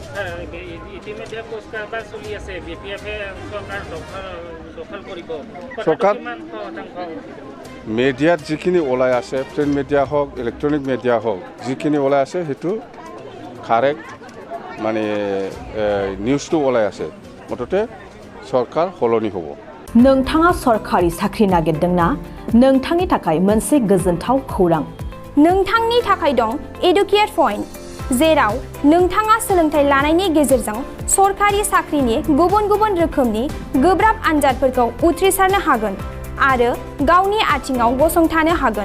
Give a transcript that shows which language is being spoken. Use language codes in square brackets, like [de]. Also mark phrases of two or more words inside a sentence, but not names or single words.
[as] চৰকাৰ মিডিয়াত যিখিনি ওলাই আছে, [en] print media [as] হওক [en] electronic media [as] হওক যিখিনি ওলাই আছে সেইটো কাৰেক্ট মানে নিউজটো ওলাই আছে। [brx] মুঠতে सरकार हलनि होबो। नोंथाङा सरकारि साख्रि नागिरदोंना? नोंथांनि थाखाय मोनसे गोजोनथाव खौरां। नोंथांनि थाखाय दं एडुकेट पॉइंट, जेराव नोंथाङा सोलोंथाइ लानायनि गेजेरजों सरकारि साख्रिनि गुबुन गुबुन रोखोमनि गोब्राब आनजादफोरखौ उथ्रिसारनो हागोन आरो गावनि आथिङाव गसंथानो हागोन।